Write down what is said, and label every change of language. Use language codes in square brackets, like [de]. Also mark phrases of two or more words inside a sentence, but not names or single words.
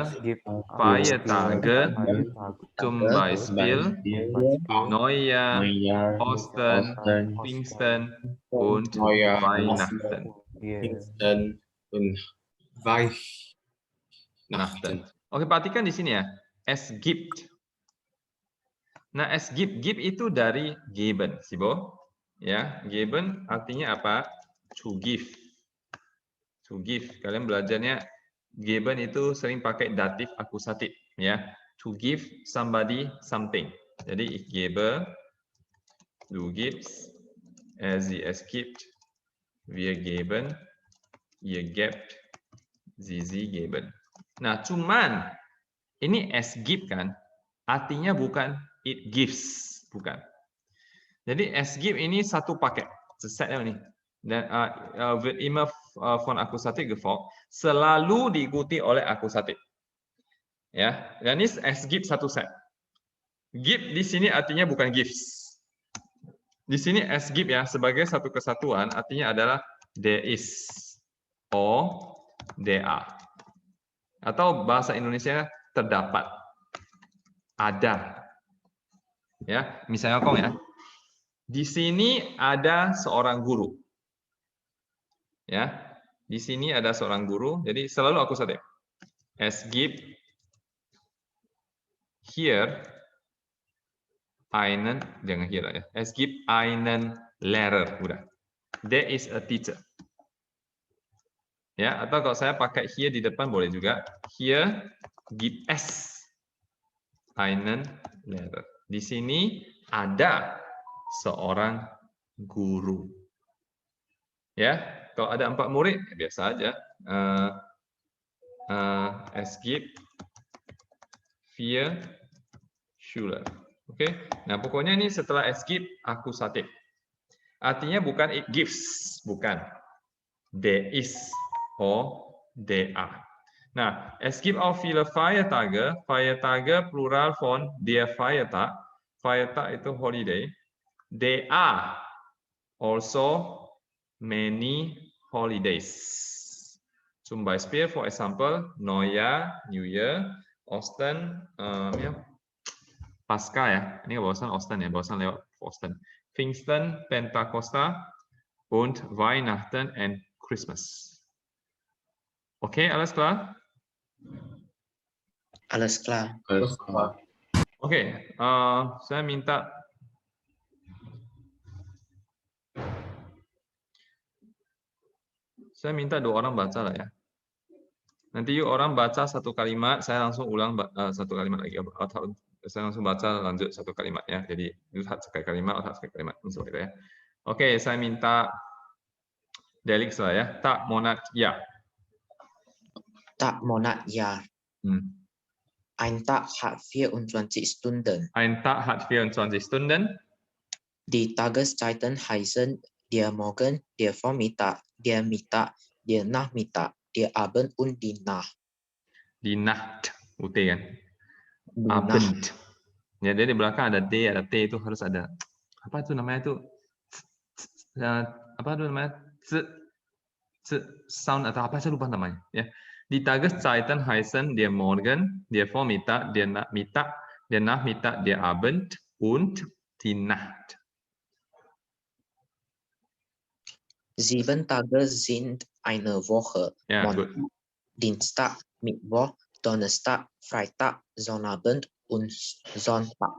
[de] Es gibt Feiertage, Feiertage, zum Beispiel Neujahr, Neujahr, Ostern, Ostern, Pfingsten und Neujahr, Weihnachten. Pfingsten und Weihnachten. [id] Oke, perhatikan di sini ya. [de] Es gibt. Nah, es gibt [id] itu dari [de] geben, Sibo. [id] Ya, geben artinya apa? [en] To give. To give. [id] Kalian belajarnya geben itu sering pakai datif akusatif, ya. [en] To give somebody something. [de] Jadi ich gebe, du gibst, sie es gibt, wir geben, ihr gebt, sie geben. [id] Nah, cuman ini [de] es give [id] kan, artinya bukan [en] it gives, [id] bukan. Jadi [de] es give [id] ini satu paket, set ini. [de] Dan wird immer von akusatif gefolgt, [id] selalu diikuti oleh akusatif. Ya, dan ini [de] es give [id] satu set. Give di sini artinya bukan gives. Di sini [de] es give [id] ya sebagai satu kesatuan artinya adalah [en] there is or there are. [id] Atau bahasa Indonesia terdapat, ada. Ya, misalnya Kong ya. Di sini ada seorang guru. Ya. Di sini ada seorang guru, jadi selalu akusatif. Es gibt hier einen, jangan hier ya. Es gibt einen Lehrer, udah. [en] There is a teacher. [id] Ya, atau kalau saya pakai here di depan boleh juga. [de] Here gibt es einen Lehrer. [id] Di sini ada seorang guru. Ya, kalau ada 4 murid biasa aja. [de] Es gibt 4 Schüler. [id] Oke. Nah, pokoknya ini setelah [de] es gibt [id] akusatif. Artinya bukan [en] it gives, [id] bukan. [en] There is or there are. [id] Nah, [de] es gibt auch viele Feiertage. Feiertage plural von der Feiertag. [id] Feiertag itu holiday. [en] There are also many holidays. [de] Zum Beispiel, [en] for example, Neujahr, New Year, Ostern, [id] ya, Pasca ya. Ini bahasan Ostern ya, bahasan lewat Ostern. [de] Pfingsten, Pentakosta, und Weihnachten [en] and Christmas. [de] Oke, alles klar? Alles klar. [id] Oke, saya minta dua orang baca lah ya. Nanti yuk orang baca satu kalimat, saya langsung ulang satu kalimat lagi. Atau saya langsung baca lanjut satu kalimat ya. Jadi itu sekali kalimat, sekali kalimat. Seperti itu ya. Oke, saya minta Delix lah ya. [de] Tak monat ya. Tak Monat Jahr. Ein Tag hat 24 Stunden. Ein Tag hat 24 Stunden. Die Tageszeiten heißen der Morgen, der Vormittag, der Mittag, der Nachmittag, der Abend und die Nacht. Die Nacht, UT kan? Abend. [id] Ya, jadi di belakang ada D, ada T, itu harus ada apa itu namanya itu apa itu namanya sound atau apa saya lupa namanya ya. [de] Die Tageszeiten heißen der Morgen, der Vormittag, der Mittag, der Nachmittag, der Abend und die Nacht. 7 Tage sind eine Woche. Ja, Montag, gut. Dienstag, Mittwoch, Donnerstag, Freitag, Sonnabend und Sonntag.